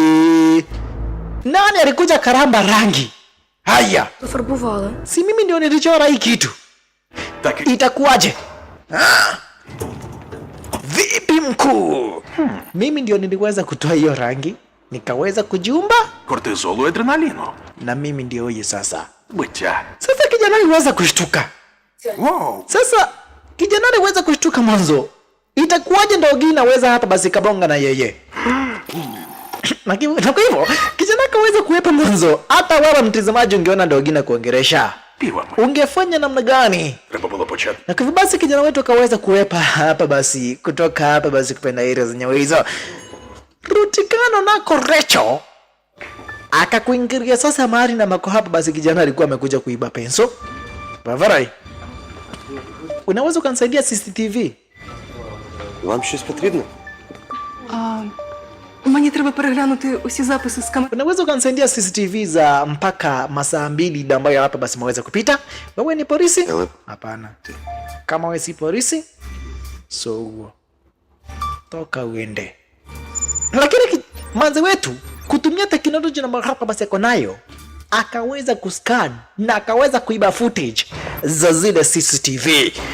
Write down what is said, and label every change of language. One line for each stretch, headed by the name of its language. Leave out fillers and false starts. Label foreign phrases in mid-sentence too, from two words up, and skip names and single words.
Swahili: Nani alikuja karamba rangi? Haya.
Ukrainian: Пофарбували.
Swahili: Si mimi ndio nilichora hii kitu. Itakuwaje? Vipi mkuu? Mimi ndio niliweza kutoa hiyo rangi, nikaweza kujiumba
Ukrainian: Кортизолу і адреналіну.
Swahili: na mimi ndio huyu sasa.
Ukrainian: Биття.
Swahili: Sasa kijana aliweza kushtuka. Воу. Sasa kijana aliweza kushtuka mwanzo. Itakuwaje ndogi naweza hapa basi kabonga na yeye? Na kwa hivyo kijana akaweza kuepa mwanzo. Hata wewe mtazamaji ungeona ndogi na kuongeresha,
Ukrainian: Піва.
Swahili: ungefanya namna gani?
Ukrainian: Треба було почати.
Swahili: Na kwa hivyo basi kijana wetu akaweza kuepa hapa basi, kutoka hapa basi kupenda area zenyewe hizo. Rutikando nako Rachel akakuingiria sasa mahali na mako hapa basi kijana alikuwa amekuja kuiba penso. Bavarai, unaweza kunisaidia CCTV?
Ukrainian: Вам щось потрібно? Мені треба переглянути усі записи з камер.
Swahili: Unaweza kunisaidia CCTV za mpaka masaa 2 ambayo hapa basi maweza kupita? Wewe ni polisi? Hapana. Kama wewe si polisi, so toka uende. Lakini manze wetu kutumia teknolojia na hapa basi yako nayo, akaweza kuscan na akaweza kuiba footage za zile CCTV.